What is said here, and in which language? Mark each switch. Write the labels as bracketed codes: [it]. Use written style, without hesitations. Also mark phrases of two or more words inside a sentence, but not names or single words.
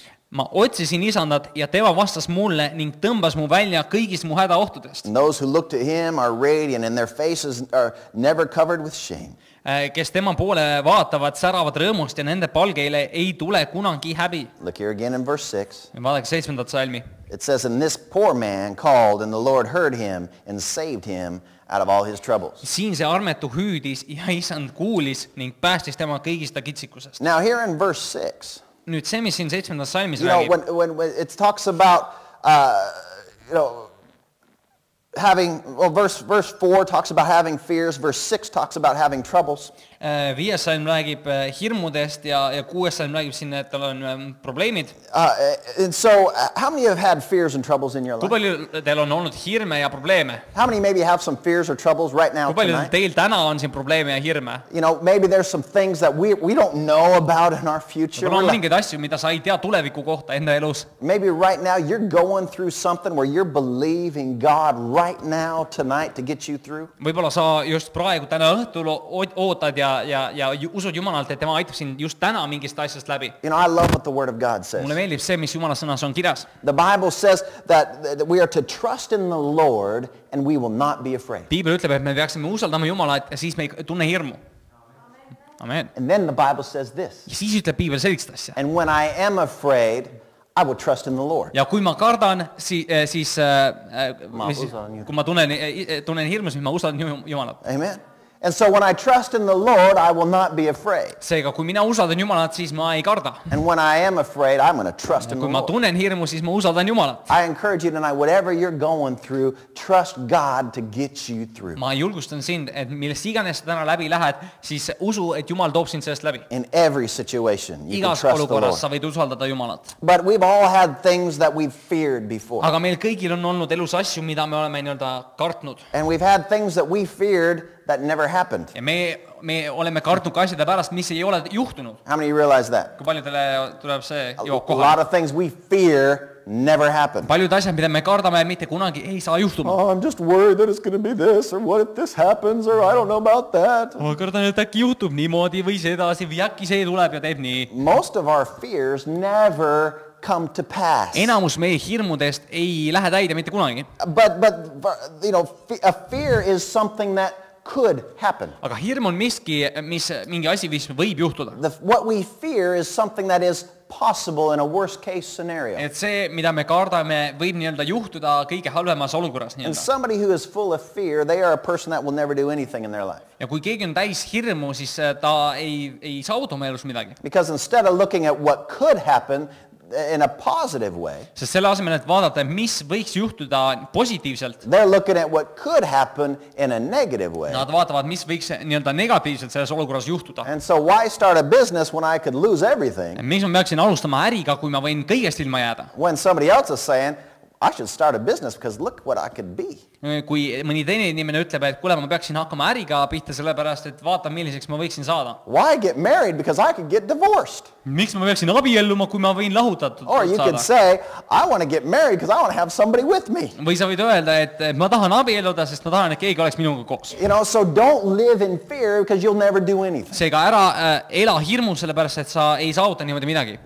[et] Ma otsisin isandat ja tema vastas mulle ning tõmbas mu välja kõigist mu hädaohtudest. [en] And those who look to him are radiant and their faces are never covered with shame. [et] Kes tema poole vaatavad, säravad rõõmust ja nende palgeile ei tule kunagi häbi. [en] Look here again in verse 6. [et] Vaadake 7. salmi. [en] It says, and this poor man called and the Lord heard him and saved him out of all his troubles. [et] Siin see armetu hüüdis ja isand kuulis ning päästis tema kõigist ta kitsikusest. [en] Now here in verse 6. [et] Nüüd see, mis siin 7. salmis räägib. [en] When it talks about, having, well, verse 4 talks about having fears, verse 6 talks about having troubles. [et] 5. salm räägib hirmudest ja 6. salm räägib siin, et tal on probleemid. [en] And so, how many have had fears and troubles in your life? [et] Kui palju teil on olnud hirme ja probleeme? [en] How many maybe have some fears or troubles right now [et] Kui palju [en] tonight? [et] teil täna on siin probleeme ja hirme? [en] You know, maybe there's some things that we don't know about in our future. [et] Võib-olla on mingeid asju, mida sa ei tea tuleviku kohta enda elus. [en] Maybe right now you're going through something where you're believing God right now tonight to get you through. [et] Võib-olla sa just praegu täna õhtul ootad ja usud Jumalalt, et tema aitab sind just täna mingist asjast läbi. [en] You know, I love what the Word of God says. [et] Mulle meeldib see, mis Jumala sõnas on kirjas. [en] The Bible says that we are to trust in the Lord and we will not be afraid. [et] Piibel ütleb, et me peaksime usaldama Jumalat ja siis me ei tunne hirmu. [en] Amen. And then the Bible says this. [et] Ja siis ütleb Piibel sellist asja. [en] And when I am afraid, I will trust in the Lord. [et] Ja kui ma kardan, siis kui ma tunnen hirmu, siis ma usaldan Jumalat. [en] Amen. And so when I trust in the Lord, I will not be afraid. [et] Seega, kui mina usaldan Jumalat, siis ma ei karda. [en] And when I am afraid, I'm going to trust in the [et] Kui ma [en] Lord. [et] tunnen hirmu, siis ma usaldan Jumalat. [en] I encourage you tonight, whatever you're going through, trust God to get you through. [et] Ma julgustan sind, et millest iganes täna läbi lähed, siis usu, et Jumal toob sind sellest läbi. [en] In every situation, you can [et] Igas [en] trust the [et] olukorras [en] Lord. [et] sa võid usaldada Jumalat. [en] But we've all had things that we've feared before. [et] Aga meil kõigil on olnud elus asju, mida me oleme nii-öelda kartnud. [en] And we've had things that we feared that never happened. [et] Ja me oleme kartnud ka asjade pärast, mis ei ole juhtunud. [en] How many realize that? [et] Kui paljudele tuleb see [en] A [et] jook [en] lot [et] kohale? [en] of things we fear never happen. [et] Paljud asjad, mida me kardame, mitte kunagi ei saa juhtuma. [en] Oh, I'm just worried that it's going to be this, or what if this happens, or I don't know about that. [et] Ma kardan, et äkki juhtub niimoodi või sedasi või äkki see tuleb ja teeb nii. [en] Most of our fears never come to pass. [et] Enamus meie hirmudest ei lähe täide mitte kunagi. [en] But you know, a fear is something that could happen. [et] Aga hirm on mingi asi, mis võib juhtuda. [en] What we fear is something that is possible in a worst case scenario. [et] Et see, mida me kardame, võib nii-öelda juhtuda kõige halvemas olukorras [en] And [et] nii-öelda. [en] somebody who is full of fear, they are a person that will never do anything in their life. [et] Ja kui keegi on täis hirmu, siis ta ei saavuta oma elus midagi. [en] Because instead of looking at what could happen in a positive way, [et] Sest selle asemel, et vaadata, mis võiks juhtuda positiivselt, [en] they're looking at what could happen in a negative way. [et] nad vaatavad, mis võiks nii-öelda negatiivselt selles olukorras juhtuda. [en] And so why start a business when I could lose everything? [et] Miks ma peaksin alustama äriga, kui ma võin kõigest ilma jääda? [en] When somebody else is saying, I should start a business because look what I could be. [et] Kui mõni teine inimene ütleb, et kuule, ma peaksin hakkama äriga pihta sellepärast, et vaata, milliseks ma võiksin saada. [en] Why get married? Because I could get divorced. [et] Miks ma peaksin abielluma, kui ma võin lahutatud [en] Or you could [et] saada? [en] say, I want to get married because I want to have somebody with me. [et] Või sa võid öelda, et ma tahan abielluda, sest ma tahan, et keegi oleks minuga koos. [en] You know, so don't live in fear because you'll never do anything. [et] Seega ära ela hirmus, sellepärast, et sa ei saavuta niimoodi midagi.